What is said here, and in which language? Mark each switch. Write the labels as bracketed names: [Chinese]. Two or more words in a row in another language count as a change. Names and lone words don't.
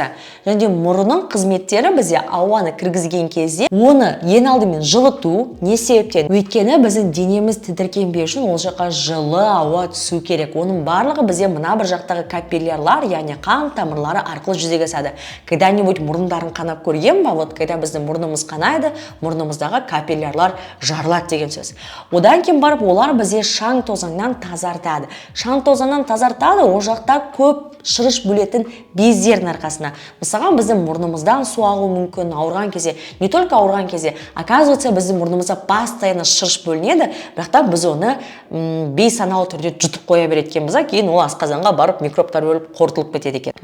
[Kazakh] Және мұрынның қызметтері бізде ауаны кіргізген кезде, оны ең алдымен жылыту, не себептен? Өйткені біздің денеміз тітіркенбеу үшін ол жаққа жылы ауа түсу керек. Оның барлығы бізде мына бір жақтағы капиллярлар, яғни қан тамырлары арқылы жүзеге асады. Когда-нибудь мұрындарын қанап көрген ба? [Russian] Вот когда [Kazakh] біздің мұрнымыз қанайды, мұрнымыздағы капиллярлар жарылады деген сөз. Одан кейін барып олар бізде шаң тозаңнан тазартады. Шаң тозаңнан тазартады, ол жақта көп шырыш бөлетін бездердің арқасына. Мысалға, біздің мұрнымыздан су ағуы мүмкін, ауырған кезде, [Russian] не только [Kazakh] ауырған кезде, оказывается, біздің мұрнымызда постоянно шырыш бөлінеді, бірақ біз оны бейсаналы түрде жұтып қоя береткен болса, кейін ол асқазанға барып микробтар өліп қорытылып кетеді екен.